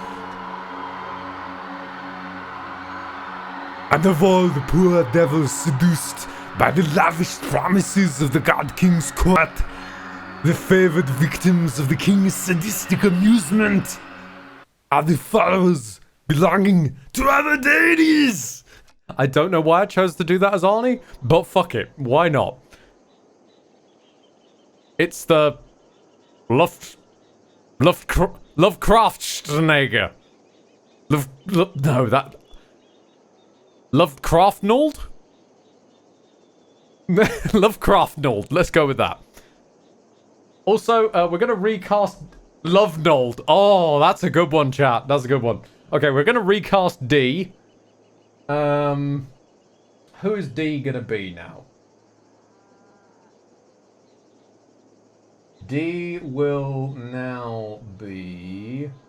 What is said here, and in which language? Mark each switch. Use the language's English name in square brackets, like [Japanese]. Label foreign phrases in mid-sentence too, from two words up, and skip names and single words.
[English] And of all the poor devils seduced by the lavish promises of the God King's court, the favored victims of the King's sadistic amusement are the followers belonging to other deities. I don't know why I chose to do that as Arnie, but fuck it, why not? It's the Lovecraftschneger. Lovecraftnold? Lovecraftnold, let's go with that. Also, we're going to recast Lovenold. Oh, that's a good one, chat. That's a good one. Okay, we're going to recast D. Who is D going to be now? D will now be...